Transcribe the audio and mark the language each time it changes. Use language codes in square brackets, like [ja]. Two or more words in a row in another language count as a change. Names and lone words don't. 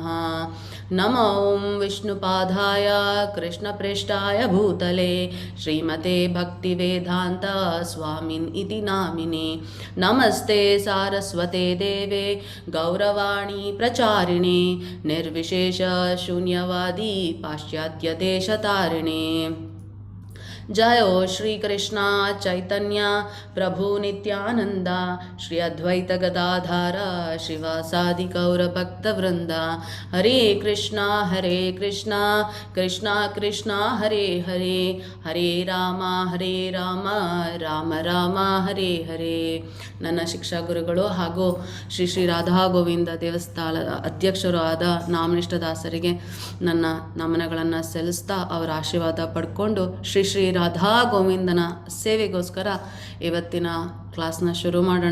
[sa] नमो ॐ विष्णुपादाय कृष्णप्रेष्ठाय भूतले श्रीमते भक्तिवेदान्त स्वामिन् इति नामिने. नमस्ते सारस्वते देवे गौरवाणी प्रचारिणे निर्विशेष शून्यवादी पाश्चात्यदेशतारिणे. ಜಯೋ ಶ್ರೀ ಕೃಷ್ಣ ಚೈತನ್ಯ ಪ್ರಭು ನಿತ್ಯಾನಂದ ಶ್ರೀ ಅದ್ವೈತ ಗದಾಧಾರ ಶಿವಾಸಾದಿ ಗೌರ ಭಕ್ತವೃಂದ. ಹರೇ ಕೃಷ್ಣ ಕೃಷ್ಣ ಕೃಷ್ಣ ಹರೇ ಹರೇ, ಹರೇ ರಾಮ ರಾಮ ರಾಮ ಹರೇ ಹರೇ. [kn] ನನ್ನ ಶಿಕ್ಷಾ ಗುರುಗಳು ಹಾಗೂ ಶ್ರೀ ಶ್ರೀ ರಾಧಾ ಗೋವಿಂದ ದೇವಸ್ಥಾನದ ಅಧ್ಯಕ್ಷರು ಆದ ನಾಮನಿಷ್ಠ ದಾಸರಿಗೆ ನನ್ನ ನಮನಗಳನ್ನು ಸಲ್ಲಿಸ್ತಾ ಅವರ ಆಶೀರ್ವಾದ ಪಡ್ಕೊಂಡು ಶ್ರೀ ಶ್ರೀ ರಾಧಾ ಗೋವಿಂದನ ಸೇವೆಗೋಸ್ಕರ ಇವತ್ತಿನ ಕ್ಲಾಸ್ನ ಶುರು ಮಾಡೋಣ.